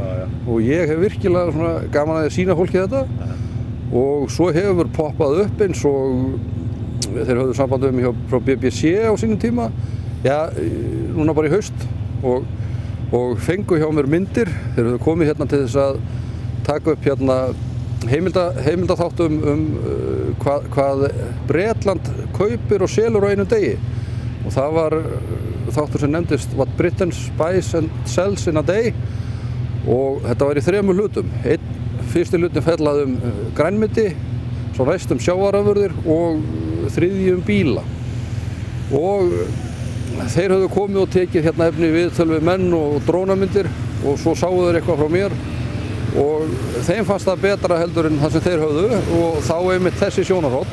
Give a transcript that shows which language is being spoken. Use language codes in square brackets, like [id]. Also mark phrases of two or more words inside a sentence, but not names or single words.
[is] Og ég hef virkilega svona gaman að sýna fólki þetta og svo hefur poppað upp eins og þeir höfðu samband við mig frá BBC á sínum tíma, já, núna bara í haust og fengu hjá mér myndir. Þeir höfðu komið hérna til þess að taka upp hérna heimildaþátt hvað Bretland kaupir og selur á einum degi og það var þáttur sem nefndist What Britain buys and sells in a day og þetta var í 3 hlutum. Fyrsti hlutin fjallaði grænmeti, svo næst sjávarafurðir og þriðji bíla. Og þeir höfðu komið og tekið hérna efni viðtöl við menn og drónamyndir og svo sáu þeir eitthvað frá mér og þeim fannst það betra heldur en það sem þeir höfðu og þá einmitt þessi sjónarhorn.